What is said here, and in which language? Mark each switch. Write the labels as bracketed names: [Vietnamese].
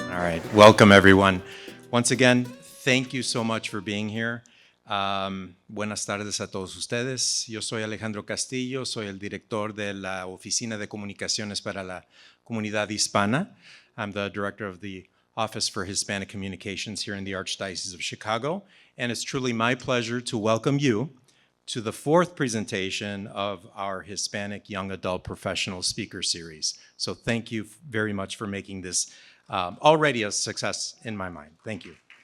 [English] right, welcome everyone. Once again, thank you so much for being here. [Spanish] Buenas tardes a todos ustedes. Yo soy Alejandro Castillo, soy el director de la Oficina de Comunicaciones para la Comunidad Hispana. [English] I'm the director of the Office for Hispanic Communications here in the Archdiocese of Chicago, and it's truly my pleasure to welcome you to the fourth presentation of our Hispanic Young Adult Professional Speaker Series. So thank you very much for making this already a success in my mind. Thank you.